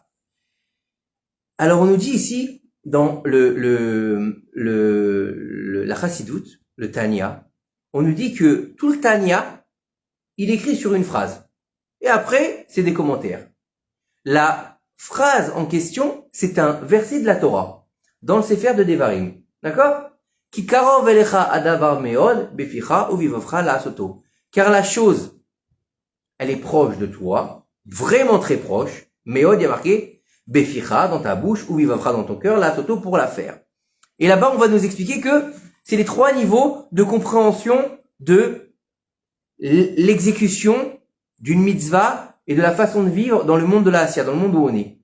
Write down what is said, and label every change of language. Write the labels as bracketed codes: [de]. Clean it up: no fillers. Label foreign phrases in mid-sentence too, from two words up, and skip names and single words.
[fr] Alors on nous dit ici dans la Chassidoute, le Tanya, on nous dit que tout le Tanya, il écrit sur une phrase. Et après, c'est des commentaires. La phrase en question, c'est un verset de la Torah, dans le Sefer de Devarim. D'accord? [he] כי קרוב אליך הדבר מאד בפיך ובלבבך לעשותו. [fr] Car la chose, elle est proche de toi, vraiment très proche. Meod, il y a marqué beficha dans ta bouche, uvivavcha dans ton cœur, la'asoto pour la faire. Et là-bas, on va nous expliquer que c'est les 3 niveaux de compréhension de l'exécution d'une mitzvah et de la façon de vivre dans le monde de la Asiya, dans le monde où on est.